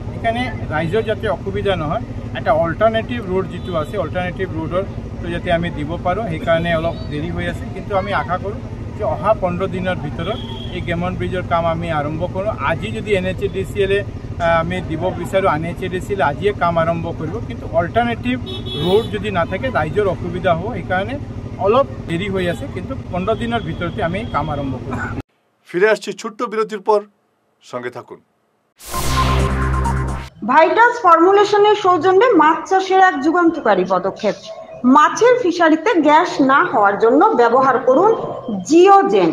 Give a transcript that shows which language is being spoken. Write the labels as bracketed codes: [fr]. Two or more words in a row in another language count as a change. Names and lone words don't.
[as] সেইকাৰণে ৰাইজৰ যাতে অসুবিধা নহয়, এটা [en] alternative road [as] যিটো আছে অল্টাৰনেটিভ ৰোডৰটো যাতে আমি দিব পাৰোঁ, সেইকাৰণে অলপ দেৰি হৈ আছে। কিন্তু আমি আশা কৰোঁ যে অহা 15 দিনৰ ভিতৰত এই গেমন ব্ৰিজৰ কাম আমি আৰম্ভ কৰোঁ। আজি যদি NHADCL আমি দিব বিচাৰোঁ, NHADCL আজিয়ে কাম আৰম্ভ কৰিব, কিন্তু [en] alternative road [as] যদি নাথাকে ৰাইজৰ অসুবিধা হ'ব। সেইকাৰণে অলপ দেরি হয়ে আছে, কিন্তু 15 দিনের ভিতরতে আমি কাম আরম্ভ করব। [bn] ফিরে আসছি ছোট্ট বিরতির পর, সঙ্গে থাকুন। ভাইটাস ফর্মুলেশনের সৌজন্যে মাছ চাষের এক যুগান্তকারী পদক্ষেপ। মাছের ফিশারিতে গ্যাস না হওয়ার জন্য ব্যবহার করুন জিওজেন।